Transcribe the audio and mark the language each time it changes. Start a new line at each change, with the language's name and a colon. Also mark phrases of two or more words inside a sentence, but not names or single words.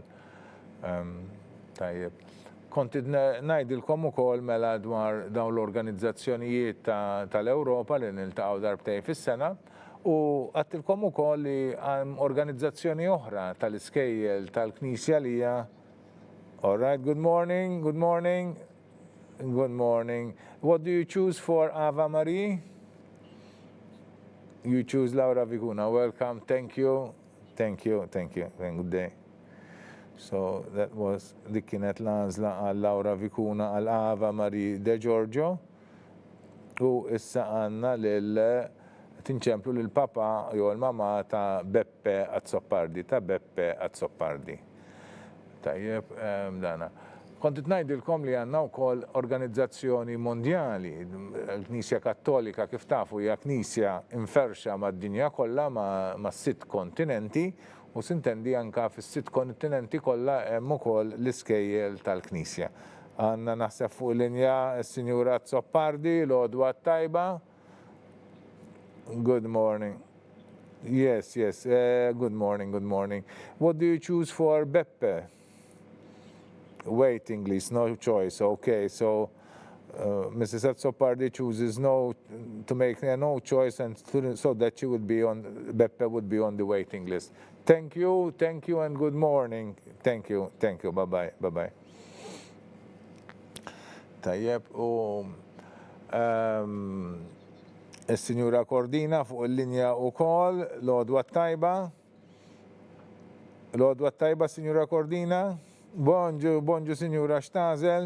Maltese: Tajjeb. Konti ngħidilkom ukoll mela dwar dawn l-organizzazzjonijiet tal-Ewropa li niltaqgħu darbtejn fis-sena u għattilkom ukoll li hemm organizzazzjoni oħra tal-iskejjel tal-Knisja li hija.
English: All right, good morning. What do you choose for Ava Marie? You choose Laura Viguna. Welcome. Thank you. Good day. So that was
Maltese: dik kienet l-għażla għal Laura Viguna għal Ava Marie De Giorgio. U issa għandna tinċemplu lil papa jew l-mama ta' Beppe Azzopardi, Tajjeb, dana. Kontit ngħidilkom li għandna wkoll organizzazzjoni mondjali, l-Knisja Kattolika kif tafu hija knisja inferxa mad-dinja kollha ma' 6 kontinenti u sintendi anka fis-6 kontinenti kollha hemm ukoll l-iskejjel tal-Knisja. Għandna naħseb fuq linja s-Sinjura Zoppardi, l-għodwa tajba.
English: Good morning. Yes, good morning. What do you choose for Beppe? Waiting list, no choice. Okay, so Mrs. Azzopardi chooses to make no choice, and so that she would be Beppe would be on the waiting list. Thank you, and good morning. Thank you. Bye.
Maltese: Tajjeb, il-Sinjura Cordina fuq il-linja wkoll, l-għodwa tajba, Sinjura Cordina. Bonġu, Sinjura, x'tażel?